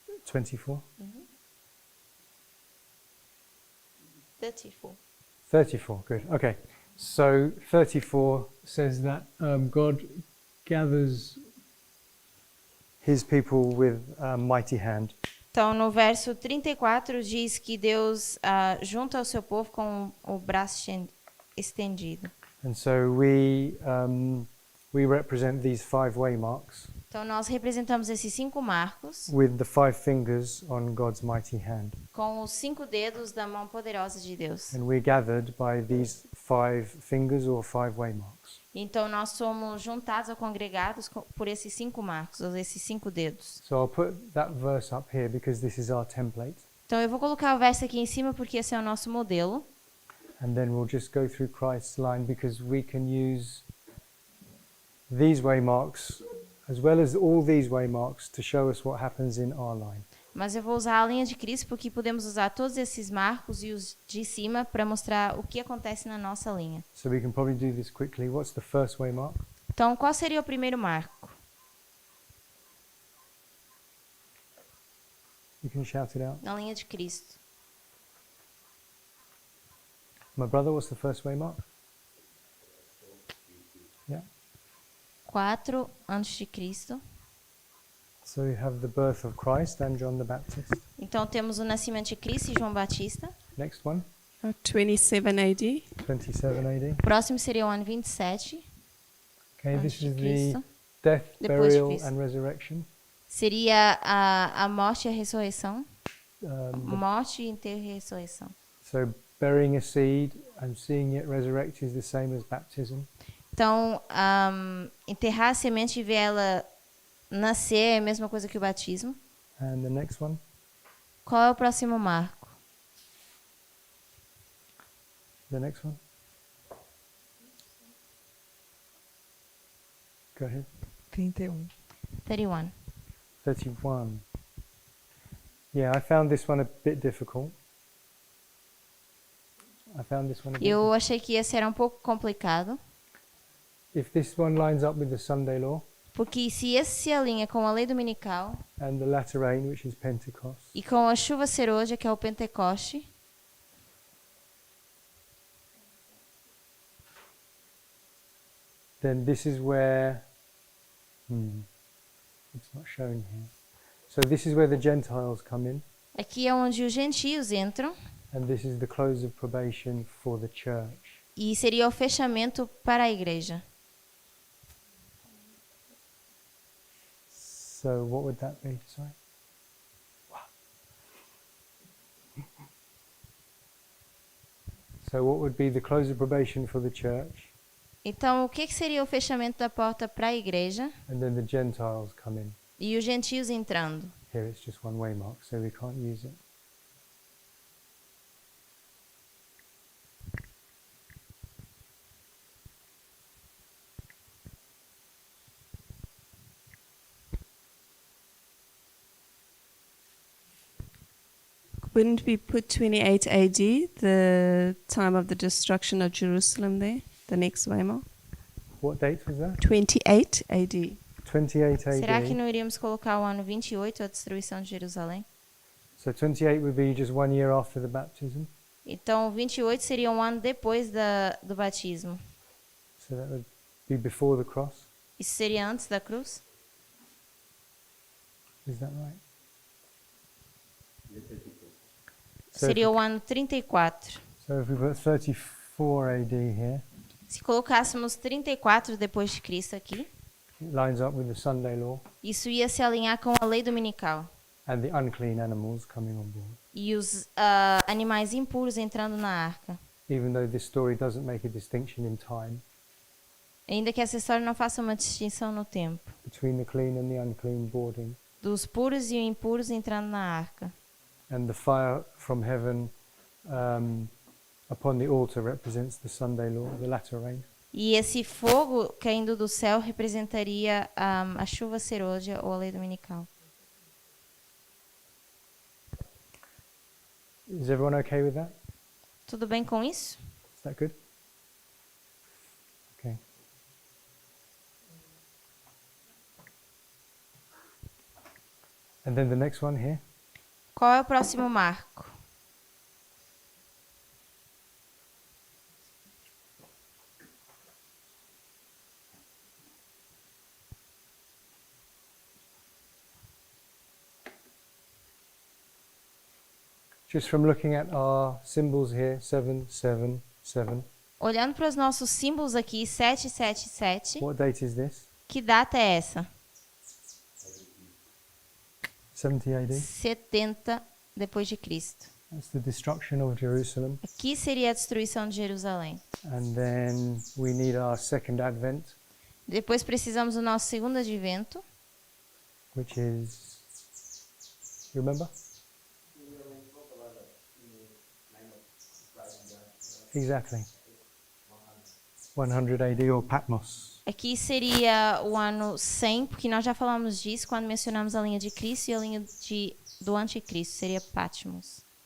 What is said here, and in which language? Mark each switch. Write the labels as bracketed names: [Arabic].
[English] 24? 34. 34, good. Okay. So 34 says that God gathers his people with a mighty hand. [Portuguese] Então, no verso 34 diz que Deus junta o seu povo com o braço estendido. [English] And so we represent these 5 waymarks [Portuguese] Então, nós representamos esses 5 marcos [English] with the 5 fingers on God's mighty hand. [Portuguese] com os 5 dedos da mão poderosa de Deus. [English] And we're gathered by these 5 fingers or 5 waymarks. [Portuguese] Então, nós somos juntados ou congregados por esses 5 marcos, ou esses 5 dedos. [English] So I'll put that verse up here because this is our template. [Portuguese] Então, eu vou colocar o verso aqui em cima porque esse é o nosso modelo. [English] And then we'll just go through Christ's line because we can use these waymarks as well as all these waymarks to show us what happens in our line. [Portuguese] Mas eu vou usar a linha de Cristo porque podemos usar todos esses marcos e os de cima para mostrar o que acontece na nossa linha. [English] So we can probably do this quickly. What's the first waymark? [Portuguese] Então, qual seria o primeiro marco? [English] You can shout it out. [Portuguese] Na linha de Cristo. [English] My brother, what's the first waymark? Yeah. [Portuguese] 4 antes de Cristo. [English] So you have the birth of Christ and John the Baptist. [Portuguese] Então temos o nascimento de Cristo e João Batista. [English] Next one, 27 AD. 27 AD. [Portuguese] O próximo seria o ano 27 [English] Okay, [Portuguese] antes [English] this [Portuguese] de [English] is the [Portuguese] Cristo. [English] death, [Portuguese] Depois de [English] burial, [Portuguese] Cristo. [English] and resurrection. [Portuguese] Seria a morte e a ressurreição. [English] The- [Portuguese] Morte, enterro e ressurreição. [English] so burying a seed and seeing it resurrect is the same as baptism. [Portuguese] Então, enterrar a semente e ver ela nascer é a mesma coisa que o batismo. [English] And the next one, [Portuguese] Qual é o próximo marco? [English] the next one. Go ahead. 31. 31. 31. Yeah, I found this one a bit difficult. [Portuguese] Eu achei que esse era um pouco complicado, [English] If this one lines up with the Sunday law [Portuguese] porque se esse se alinha com a lei dominical [English] and the latter rain, which is Pentecost, [Portuguese] e com a chuva serôdia, que é o Pentecoste, [English] then this is where it's not shown here. So this is where the Gentiles come in, [Portuguese] aqui é onde os gentios entram [English] and this is the close of probation for the church. [Portuguese] e seria o fechamento para a igreja. [English] So what would that be? Sorry. So what would be the close of probation for the church, [Portuguese] Então, o que seria o fechamento da porta para a igreja [English] and then the Gentiles come in? [Portuguese] e os gentios entrando? [English] Here it's just one way mark, so we can't use it. Wouldn't we put 28 AD, the time of the destruction of Jerusalem there, the next waymark? What date was that? 28 AD. 28 AD. [Portuguese] Será que não iríamos colocar o ano 28, a destruição de Jerusalém? [English] So 28 would be just 1 year after the baptism. [Portuguese] Então, 28 seria um ano depois do batismo. [English] So that would be before the cross. [Portuguese] Isso seria antes da cruz? [English] Is that right? [Portuguese] Seria o ano 34. [English] So if we put 34 AD here, [Portuguese] Se colocássemos 34 depois de Cristo aqui, [English] it lines up with the Sunday law [Portuguese] isso ia se alinhar com a lei dominical. [English] and the unclean animals coming on board. [Portuguese] E os animais impuros entrando na arca. [English] Even though this story doesn't make a distinction in time [Portuguese] Ainda que essa história não faça uma distinção no tempo. [English] between the clean and the unclean boarding, [Portuguese] Dos puros e impuros entrando na arca. [English] and the fire from heaven upon the altar represents the Sunday law, the latter rain. [Portuguese] E esse fogo caindo do céu representaria a chuva serôdia ou a lei dominical. [English] Is everyone okay with that? [Portuguese] Tudo bem com isso? [English] Is that good? Okay. And then the next one here. [Portuguese] Qual é o próximo marco? [English] Just from looking at our symbols here, 7, 7, 7. [Portuguese] Olhando para os nossos símbolos aqui, 777, [English] What date is this? [Portuguese] que data é essa? [English] 70 AD. [Portuguese] 70 depois de Cristo. [English] That's the destruction of Jerusalem. [Portuguese] Aqui seria a destruição de Jerusalém. [English] And then we need our second advent, [Portuguese] Depois precisamos do nosso segundo advento, [English] which is, you remember? Exactly. 100 AD or Patmos. [Portuguese] Aqui seria o ano 100, porque nós já falamos disso quando mencionamos a linha de Cristo e a linha do anticristo, seria Patmos.